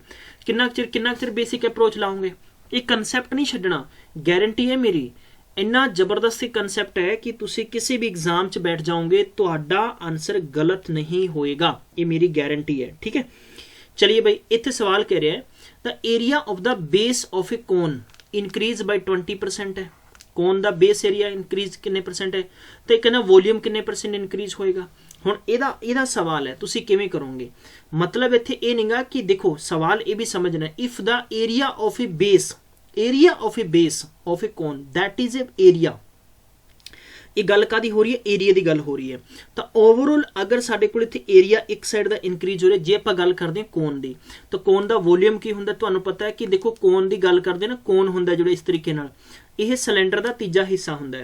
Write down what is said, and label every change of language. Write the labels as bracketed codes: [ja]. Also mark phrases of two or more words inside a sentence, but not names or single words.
[pa] ਕਿੰਨਾ ਚਿਰ [en] basic approach [pa] ਲਾਓਗੇ, ਇਹ ਕਨਸੈਪਟ ਨਹੀਂ ਛੱਡਣਾ, ਗਾਰੰਟੀ ਹੈ ਮੇਰੀ। ਇੰਨਾ ਜ਼ਬਰਦਸਤ ਕਨਸੈਪਟ ਹੈ ਕਿ ਤੁਸੀਂ ਕਿਸੇ ਵੀ ਐਗਜ਼ਾਮ 'ਚ ਬੈਠ ਜਾਓਗੇ ਤੁਹਾਡਾ ਆਨਸਰ ਗਲਤ ਨਹੀਂ ਹੋਏਗਾ, ਇਹ ਮੇਰੀ ਗਾਰੰਟੀ ਹੈ। ਠੀਕ ਹੈ, ਚਲਿਏ ਭਾਈ, ਇੱਥੇ ਸਵਾਲ ਕਹਿ ਰਿਹਾ ਹੈ [en] the area of the base of a cone increase by 20% [pa] ਹੈ। ਕੋਨ ਦਾ [en] base area increase [pa] ਕਿੰਨੇ % ਹੈ, ਤੇ ਕਹਿੰਦਾ ਵੋਲਿਊਮ ਕਿੰਨੇ % ਇਨਕਰੀਜ਼ ਹੋਏਗਾ। ਹੁਣ ਇਹਦਾ ਸਵਾਲ ਹੈ ਤੁਸੀਂ ਕਿਵੇਂ ਕਰੋਗੇ। ਮਤਲਬ ਇੱਥੇ ਇਹ ਨਹੀਂਗਾ ਕਿ ਦੇਖੋ ਸਵਾਲ ਇਹ ਵੀ ਸਮਝਣਾ, [en] if the area of a base of a cone that is a area, [pa] ਇਹ ਗੱਲ ਕਾਦੀ ਹੋ ਰਹੀ ਹੈ, ਏਰੀਆ ਦੀ ਗੱਲ ਹੋ ਰਹੀ ਹੈ। ਤਾਂ ਓਵਰਆਲ ਅਗਰ ਸਾਡੇ ਕੋਲ ਇੱਥੇ ਏਰੀਆ ਇੱਕ ਸਾਈਡ ਦਾ ਇਨਕਰੀਜ਼ ਹੋ ਰਿਹਾ, ਜੇ ਆਪਾਂ ਗੱਲ ਕਰਦੇ ਹਾਂ ਕੋਨ ਦੀ, ਤਾਂ ਕੋਨ ਦਾ ਵੋਲਿਊਮ ਕੀ ਹੁੰਦਾ ਤੁਹਾਨੂੰ ਪਤਾ ਹੈ ਕਿ ਦੇਖੋ ਕੋਨ ਦੀ ਗੱਲ ਕਰਦੇ ਨਾ, ਕੋਨ ਹੁੰਦਾ ਜਿਹੜਾ ਇਸ ਤਰੀਕੇ ਨਾਲ, ਇਹ ਸਿਲੰਡਰ ਦਾ ਤੀਜਾ ਹਿੱਸਾ ਹੁੰਦਾ ਹੈ।